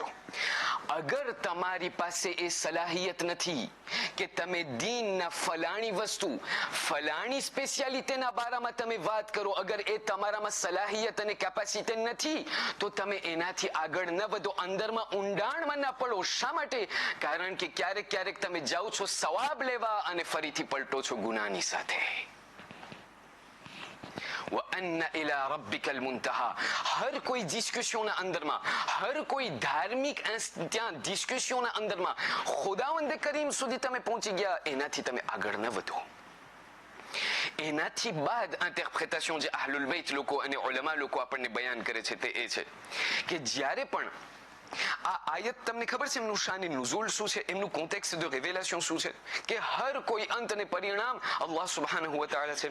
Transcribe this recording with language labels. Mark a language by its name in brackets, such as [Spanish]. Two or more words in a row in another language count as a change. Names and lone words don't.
[Gujarati] અગર તમારી પાસે એ સલાહિયત નથી કે તમે દીનના ફલાણી વસ્તુ, ફલાણી સ્પેશિયાલિટીના બારામાં તમે વાત કરો, અગર એ તમારામાં સલાહિયત અને કેપેસિટી નથી, તો તમે એનાથી આગળ ન વધો, અંદરમાં ઊંડાણમાં ના પડો. શા માટે? કારણ કે ક્યારેક તમે જાઓ છો સવાબ લેવા અને ફરીથી પલટો છો ગુનાની સાથે. [Arabic] وَأَنَّ إِلَى رَبِّكَ الْمُنْتَهَى. [Gujarati] હર કોઈ ડિસ્કશનના અંદરમાં, હર કોઈ ધાર્મિક ત્યાં ડિસ્કશનના અંદરમાં ખુદાવંદ કરીમ સુધી તમે પહોંચી ગયા, એનાથી તમે આગળ ન વધો. એનાથી બાદ ઇન્ટરપ્રિટેશન જે અહલુલ બૈત લોકો અને ઉલમા લોકો આપણને બયાન કરે છે તે એ છે કે જ્યારે પણ આ આયત, તમને ખબર છે એમનું શાની નુઝુલ શું છે, એમનું કોન્ટેક્સ્ટ [French] de révélation [Gujarati] શું છે, કે હર કોઈ અંત અને પરિણામ [Arabic] الله سبحانه و تعالى [Gujarati] છે.